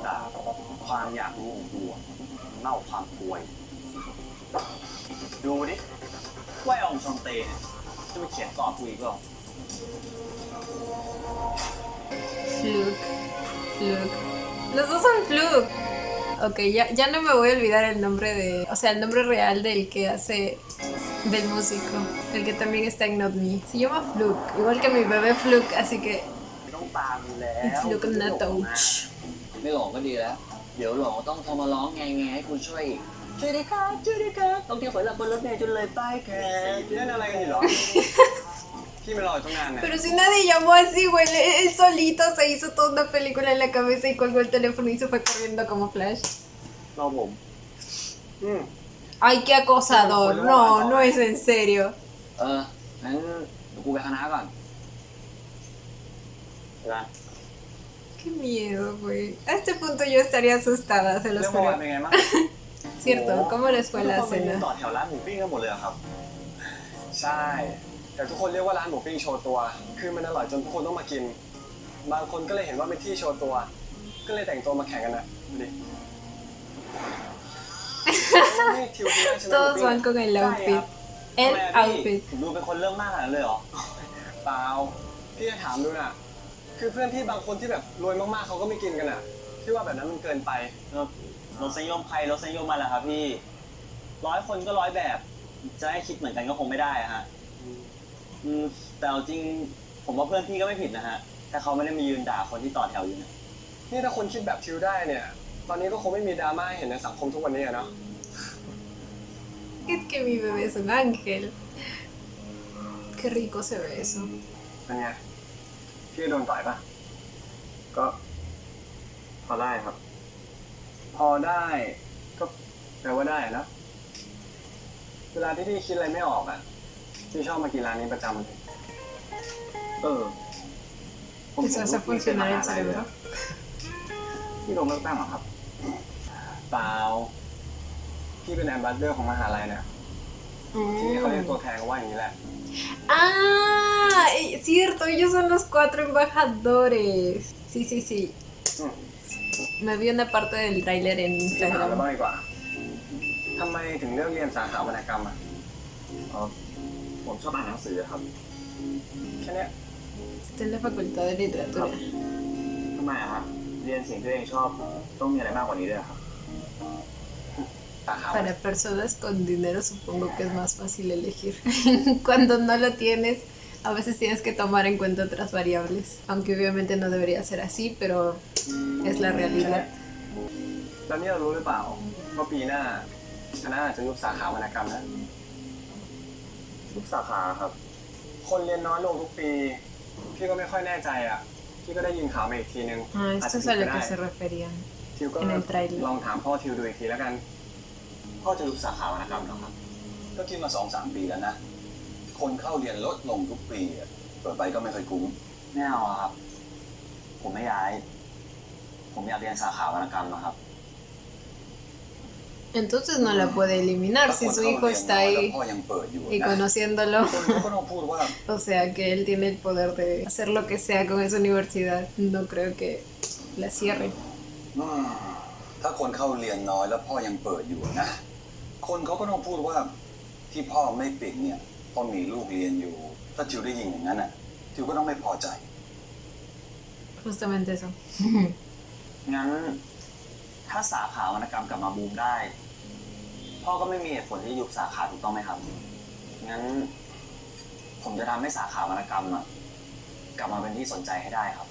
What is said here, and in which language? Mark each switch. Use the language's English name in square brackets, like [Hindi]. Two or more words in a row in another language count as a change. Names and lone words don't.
[Spanish] Fluke. Los dos son Fluke. Ok, ya no me voy a olvidar el nombre de... O sea, el nombre real del que hace... del músico, el que también está en Not Me. Se llama Fluke, igual que mi bebé Fluke, así que... [English] Fluke not touch. [Thai] ไม่หลงก็ดีแล้วเดี๋ยวหลงต้องโทรมาร้องไงให้คุณช่วยด้วยครับต้องเที่ยวฝันหลับบนรถเมล์จนเลยป้ายแขกเล่นอะไรกันอยู่หรอ พี่ไม่รอตั้งนานนะ [Spanish] Pero si nadie llamó así, güey, él solito se hizo toda una película en la cabeza y colgó el teléfono y se fue corriendo como Flash. [Thai] รอผม [Spanish] Ay, qué acosador. No es en serio. [Thai] งั้นเดี๋ยวกูไปคณะก่อนนะ [Spanish] Qué miedo, güey. A este punto yo estaría asustada, se los [Thai] เรื่องเมื่อ [Spanish] juro. [Thai] วานเป็นไงบ้าง [Spanish] Cierto, ¿cómo les fue la [Thai] ทุกคนไปยืน [Spanish] cena? [Thai] ต่อแถวร้านหมูปิ้งกันหมดเลยเหรอครับใช่แต่ทุกคนเรียกว่าร้านหมูปิ้งโชว์ตัวคือมันอร่อยจนทุกคนต้องมากินบางคนก็เลยเห็นว่าเป็นที่โชว์ตัวก็เลยแต่งตัวมาแข่งกันนะดูดิ [Spanish] Todos van con el outfit. El outfit. [Thai] ดูเป็นคนเรื่องมากขนาดนั้นเลยเหรอเปล่าพี่จะถามดูน่ะคือเพื่อนพี่บางคนที่แบบรวยมากๆเขาก็ไม่กินกันอ่ะพี่ว่าแบบนั้นมันเกินไปรสนิยมใครรสนิยมมันแหละครับพี่100 คนก็100 แบบจะให้คิดเหมือนกันก็คงไม่ได้ฮะแต่เอาจริงผมว่าเพื่อนพี่ก็ไม่ผิดนะฮะแต่เขาไม่ได้มายืนด่าคนที่ต่อแถวอยู่นะ นี่ถ้าคนคิดแบบทิวได้เนี่ยตอนนี้ก็คงไม่มีดราม่าให้เห็นในสังคมทุกวันนี้อะเนาะ [Spanish] Es que mi bebé es un ángel. Qué rico se ve eso. [Thai] เป็นไงพี่โดนต่อยปะก็พอได้ครับ พอได้ก็แปลว่าได้นะเวลาที่พี่คิดอะไรไม่ออกอ่ะพี่ชอบมากินร้านนี้ประจำเลยผม [Spanish] Eso hace funcionar el cerebro. [Thai] พี่ลงเลือกตั้งเหรอครับ เปล่าพี่เป็นแอมบาสเดอร์ของมหาลัยเนี่ยที่นี่เขาเรียกตัวแทนก็ว่าอย่างนี้แหละ [Spanish] Ah, cierto, ellos son los 4 embajadores. Sí, sí, sí. Me vi una parte del tráiler en [Thai] พี่ถามแล้ว [Spanish] Instagram. [Thai] บ้างดีกว่าทำไมถึงเลือกเรียนสาขาวรรณกรรมอ่ะ ผมชอบอ่านหนังสือครับ แค่เนี้ย [Spanish] Está en la facultad de literatura. [Thai] ทำไมอะครับเรียนสิ่งที่ตัวเองชอบต้องมีอะไรมากกว่านี้ด้วยครับ สาขาว [Spanish] Para personas con dinero supongo que es más fácil elegir. Cuando no lo tienes, a veces tienes que tomar en cuenta otras variables. Aunque obviamente no debería ser así, pero es la realidad. [Thai] แล้วนี่เรารู้หรือเปล่าว่าปีหน้าคณะอาจจะยุบสาขาวรรณกรรมนะ ทุกสาขาครับ คนเรียนน้อยลงทุกปี พี่ก็ไม่ค่อยแน่ใจอ่ะ พี่ก็ได้ยินข่าวมาอีกทีนึง [Spanish] Ah, [Thai] อาจ [Spanish] esto [Thai] จะ [Spanish] es [Thai] ผิด [Spanish] a [Thai] ก็ [Spanish] lo [Thai] ได้ [Spanish] que se referían [Thai] ทิวก็ [Spanish] en el tráiler. [Thai] ลองถามพ่อทิวดูอีกทีแล้วกัน พ่อจะรู้สาขาวรรณกรรมเหรอครับ ก็คิดมา2-3 ปีแล้วนะ คนเข้าเรียนลดลงทุกปีอะเปิดไปก็ไม่เคยคุ้มไม่เอาอะครับ ผมไม่ย้าย ผมอยากเรียนสาขาวรรณกรรมนะครับ [Spanish] Entonces no la puede eliminar si su hijo está [Thai] แล้ว [Spanish] ahí [Thai] พ่อยังเปิดอยู่ [Spanish] y [Thai] นะ [Spanish] conociéndolo. [Thai] คนเขาก็ต้องพูดว่า [Spanish] O sea, que él tiene el poder de hacer lo que sea con esa universidad. No creo que la cierren. [Thai] ถ้าคนเข้าเรียนน้อยแล้วพ่อยังเปิดอยู่นะ คนเขาก็ต้องพูดว่าที่พ่อไม่ปิดเนี่ยเพ่อมีลูกเรียนอยู่ ถ้าจิวได้ยินอย่างนั้นอ่ะจิวก็ต้องไม่พอใจ [Spanish] Justamente eso. [Thai] งั้นถ้าสาขาวรรณกรรมกลับมาบูมได้ พ่อก็ไม่มีเหตุผลที่ยุบสาขาถูกต้องไหมครับ งั้น ผมจะทำให้สาขาวรรณกรรมอะกลับมาเป็นที่สนใจให้ได้ครับ